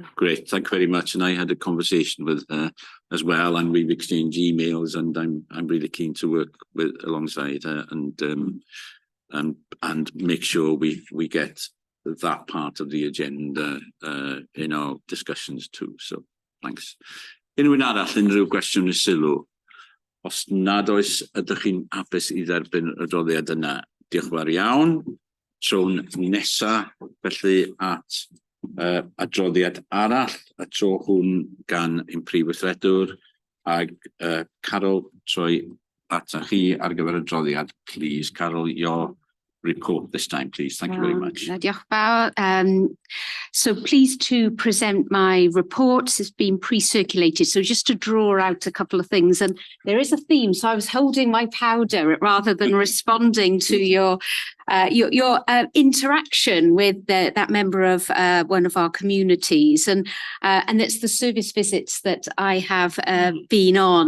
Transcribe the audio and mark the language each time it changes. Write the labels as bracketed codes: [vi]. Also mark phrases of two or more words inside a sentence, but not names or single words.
[en] Great, thank you very much. And I had a conversation with her as well, and we've exchanged emails, and I'm really keen to work alongside her and make sure we get that part of the agenda in our discussions too. So thanks. [cy] Unrhyw arall, unrhyw gwestiwn neu sylw? Os nad oes, ydych chi'n hapus I dderbyn y adroddiad yna? Diolch yn fawr iawn. Tro'n nesa, felly at adroddiad arall, y tro hwn gan ein prif weithredwr, ag Carol, troi ata chi ar gyfer y adroddiad, please. [en] Carol, your report this time, please. Thank you very much. [cy] Diolch fawr. [en] So pleased to present my report. It's been pre-circulated, so just to draw out a couple of things. And there is a theme, so I was holding my powder rather than responding to your interaction with that member of one of our communities, and it's the service visits that I have been on.